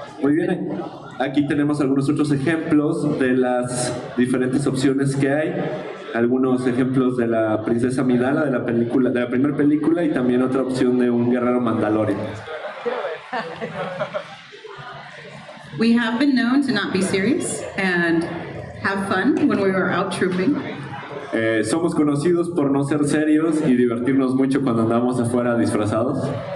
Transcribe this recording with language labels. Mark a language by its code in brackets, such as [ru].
[es] Muy bien, aquí tenemos algunos otros ejemplos de las diferentes opciones que hay. Algunos ejemplos de la princesa Amidala de la película, de la primera película, y también otra opción de un guerrero Mandalorian. [en] We have been known to not be serious and have fun when we are out trooping. [es] Somos conocidos por no ser serios y divertirnos mucho cuando andamos afuera disfrazados.